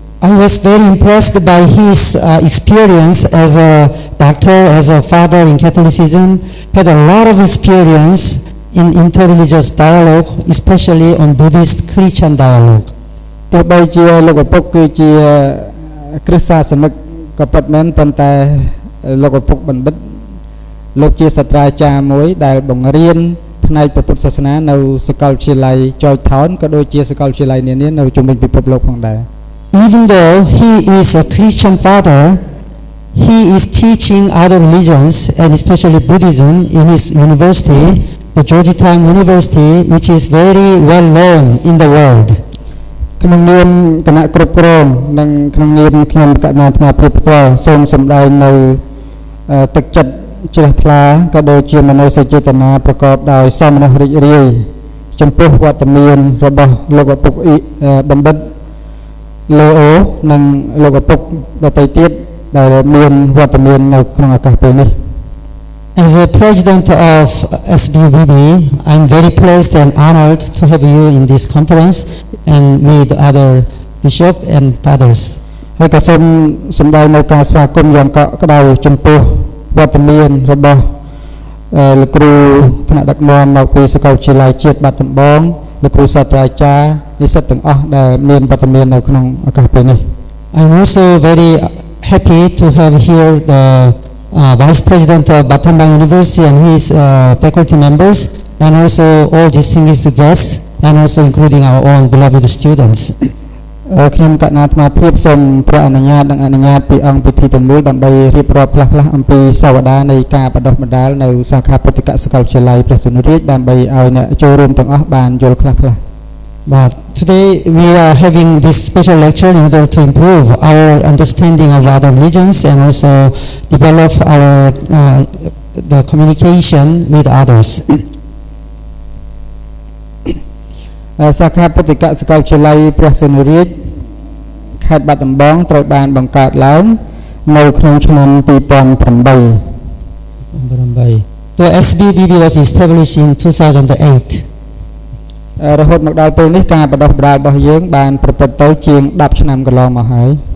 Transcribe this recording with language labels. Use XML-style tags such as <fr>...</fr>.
<en>I was very impressed by his experience as a doctor, as a father in Catholicism, had a lot of experience in interreligious dialogue, especially on Buddhist Christian dialogue.</en> <km>ទោះបីជាលោកឪពុកគឺជាគ្រិស្តសាសនិកក៏ពិតមែនប៉ុន្តែលោកឪពុកបណ្ឌិតលោកជាសាស្ត្រាចារ្យមួយដែលបង្រៀនផ្នែកពុទ្ធសាសនានៅសាកលវិទ្យាល័យ Georgetown ក៏ដូចជាសាកលវិទ្យាល័យនានានៅជុំវិញពិភពលោកផងដែរ</km> <en>Even though he is a Christian father, he is teaching other religions and especially Buddhism in his university, the Georgetown University, which is very well known in the world.</en> <km>ក្នុងនាមគណៈគ្រប់គ្រងនិងក្នុងនាមខ្ញុំកណ្ណាអាត្មាភាពផ្ទាល់សូមសម្ដែងនៅទឹកចិត្តជ្រះថ្លាក៏ដូចជាមនោសញ្ចេតនាប្រកបដោយសោមនស្សរីករាយចំពោះវត្តមានរបស់លោកឪពុកបណ្ឌិតលេអូនិងលោកឪពុកដទៃទៀតដែលមានវត្តមាននៅក្នុងឱកាសពេលនេះ</km> <en>As a president of SBBB, I'm very pleased and honored to have you in this conference and with other bishop and fathers.</en> <km>ហើយក៏សូមសម្ដែងនៅការស្វាគមន៍យ៉ាងកក់ក្ដៅចំពោះវត្តមានរបស់លោកគ្រូថ្នាក់ដឹកនាំមកពីសាកលវិទ្យាល័យជាតិបាត់ដំបងលោកគ្រូសាស្ត្រាចារ្យនិស្សិតទាំងអស់ដែលមានវត្តមាននៅក្នុងឱកាសពេលនេះ</km> <en>I'm also very happy to have here the Vice President of Battambang University and his faculty members and also all distinguished guests and also including our own beloved students.</en> <km>ខ្ញុំកណ្ណាអាត្មាភាពសូមព្រះអនុញ្ញាតនិងអនុញ្ញាតពីអង្គពិធីទាំងមូលដើម្បីរៀបរាប់ខ្លះៗអំពីសាវតានៃការបណ្ដុះបណ្ដាលនៅសាខាពុទ្ធិកសាកលវិទ្យាល័យព្រះសង្ឃរាជដើម្បីឲ្យអ្នកចូលរួមទាំងអស់បានយល់ខ្លះៗ</km> <en>But today we are having this special lecture in order to improve our understanding of other religions and also develop our the communication with others.</en> <km>សាខាពុទ្ធិកសាកលវិទ្យាល័យព្រះសង្ឃរាជខេត្តបាត់ដំបងត្រូវបានបង្កើតឡើងនៅក្នុងឆ្នាំ2008</km> <en>The SBBB was established in 2008.</en> <km>រហូតមកដល់ពេលនេះការបណ្ដុះបណ្ដាលរបស់យើងបានប្រព្រឹត្តទៅជាង10ឆ្នាំកន្លងមកហើយ</km>